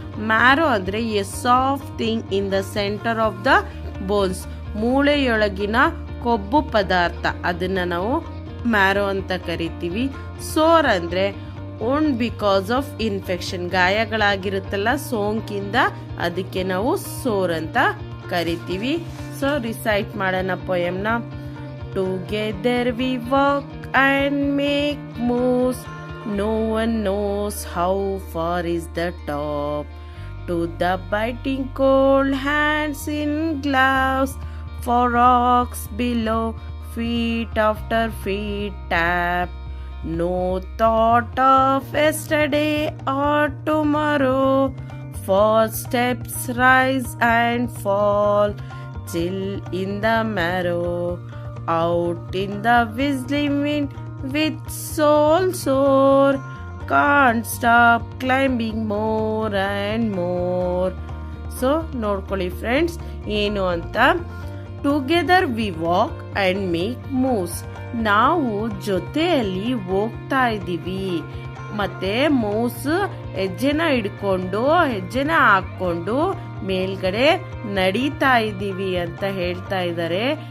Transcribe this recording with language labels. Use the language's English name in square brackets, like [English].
[Kannada] Marrow ಅಂದರೆ [English] a soft thing in the centre of the bones, [Kannada] ಮೂಳೆಯೊಳಗಿನ ಕೊಬ್ಬು ಪದಾರ್ಥ, ಅದನ್ನ ನಾವು ಮ್ಯಾರೋ ಅಂತ ಕರಿತೀವಿ. ಸೋರ್ ಅಂದರೆ [English] own because of infection, [Kannada] ಗಾಯಗಳಾಗಿರುತ್ತಲ್ಲ ಸೋಂಕಿಂದ, ಅದಕ್ಕೆ ನಾವು ಸೋರ್ ಅಂತ ಕರಿತೀವಿ. ಸೊ ರಿಸೈಟ್ ಮಾಡೋಣ ಪೊಯಮ್ನ. [English] Together we walk and make moves, no one knows how far is the top, to the biting cold hands in gloves, for rocks below, feet after feet tap, no thought of yesterday or tomorrow, footsteps rise and fall, chill in the marrow, out in the whistling wind with soul sore, can't stop climbing more and more. [Kannada] So ನೋಡ್ಕೊಳ್ಳಿ friends ಏನು ಅಂತ. [English] together we walk and make moves, [Kannada] ನಾವು ಜೊತೆಯಲ್ಲಿ ಹೋಗ್ತಾ ಇದ್ದೀವಿ, ಮತ್ತೆ moves ಹೆಜ್ಜೆನ ಹಿಡ್ಕೊಂಡು ಹೆಜ್ಜೆನ ಹಾಕೊಂಡು ಮೇಲ್ಗಡೆ ನಡೀತಾ ಇದ್ದೀವಿ ಅಂತ ಹೇಳ್ತಾ ಇದ್ದಾರೆ.